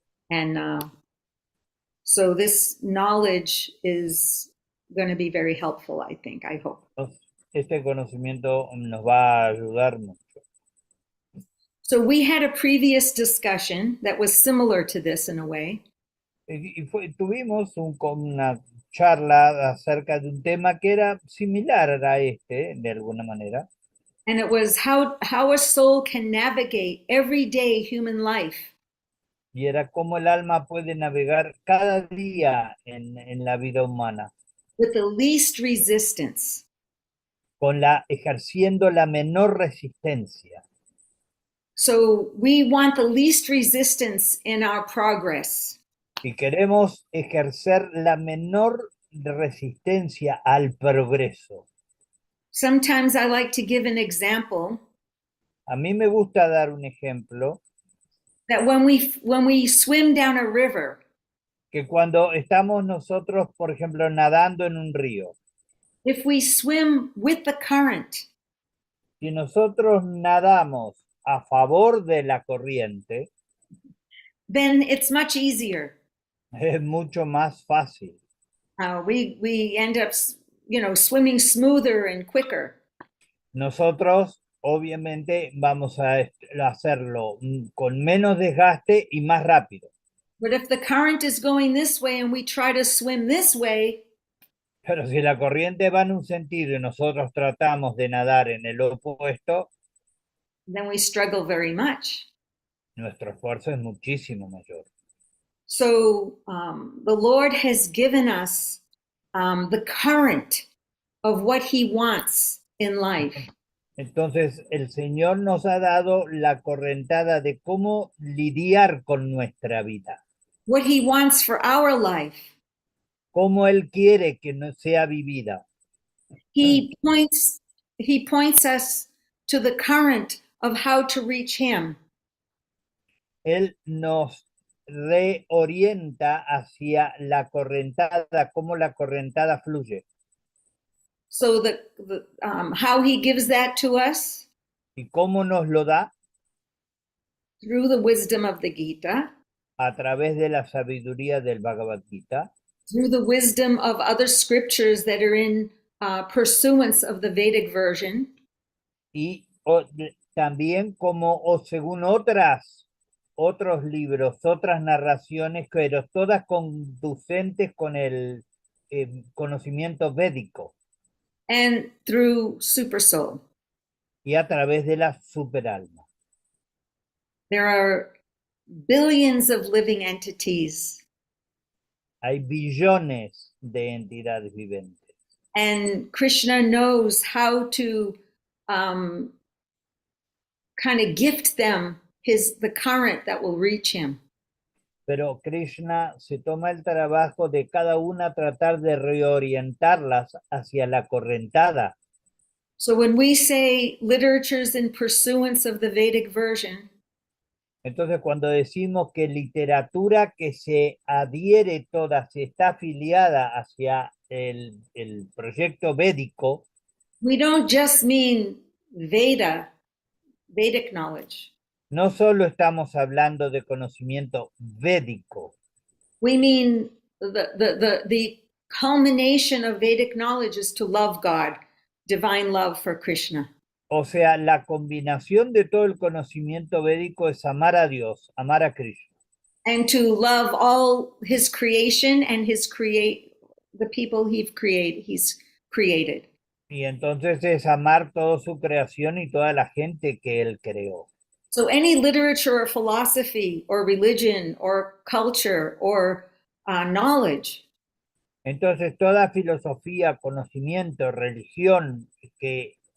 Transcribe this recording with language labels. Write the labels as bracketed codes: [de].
[en] And so this knowledge is going to be very helpful, I think, I hope. [es] Este conocimiento nos va a ayudar mucho. [en] So we had a previous discussion that was similar to this in a way. [es] Tuvimos una charla acerca de un tema que era similar a este, de alguna manera. [en] And it was how a soul can navigate everyday human life. [es] Y era cómo el alma puede navegar cada día en la vida humana. [en] With the least resistance. [es] Ejerciendo la menor resistencia. [en] So we want the least resistance in our progress. [es] Y queremos ejercer la menor resistencia al progreso. [en] Sometimes I like to give an example. [es] A mí me gusta dar un ejemplo. [en] That when we swim down a river. [es] Que cuando estamos nosotros, por ejemplo, nadando en un río. [en] If we swim with the current. [es] Si nosotros nadamos a favor de la corriente. [en] Then it's much easier. [es] Es mucho más fácil. [en] We end up, swimming smoother and quicker. [es] Nosotros, obviamente, vamos a hacerlo con menos desgaste y más rápido. [en] But if the current is going this way and we try to swim this way. [es] Pero si la corriente va en un sentido y nosotros tratamos de nadar en el opuesto. [en] Then we struggle very much. [es] Nuestro esfuerzo es muchísimo mayor. [en] So the Lord has given us the current of what He wants in life. [es] Entonces el Señor nos ha dado la correntada de cómo lidiar con nuestra vida. [en] What He wants for our life. [es] Cómo Él quiere que no sea vivida. [en] He points us to the current of how to reach Him. [es] Él nos reorienta hacia la correntada, cómo la correntada fluye. [en] So how He gives that to us. [es] ¿Y cómo nos lo da? [en] Through the wisdom of the Gita. [es] A través de la sabiduría del Bhagavad Gita. [en] Through the wisdom of other scriptures that are in pursuance of the Vedic version. [es] Y también según otros libros, otras narraciones, pero todas conducentes con el conocimiento védico. [en] And through Super Soul. [es] Y a través de la superalma. [en] There are billions of living entities. [es] Hay billones de entidades viventes. [en] And Krishna knows how to kind of gift them the current that will reach him. [es] Pero Krishna se toma el trabajo de cada una tratar de reorientarlas hacia la correntada. [en] So when we say literatures in pursuance of the Vedic version. [es] Entonces, cuando decimos que literatura que se adhiere toda, se está afiliada hacia el proyecto védico. [en] We don't just mean Vedic knowledge. [es] No solo estamos hablando de conocimiento védico. [en] We mean the culmination of Vedic knowledge is to love God, divine love for Krishna. [es] O sea, la combinación de todo el conocimiento védico es amar a Dios, amar a Krishna. [en] And to love all His creation and the people He's created. [es] Y entonces es amar toda su creación y toda la gente que Él creó. [en] So any literature or philosophy or religion or culture or knowledge. [es] Entonces toda filosofía, conocimiento, religión que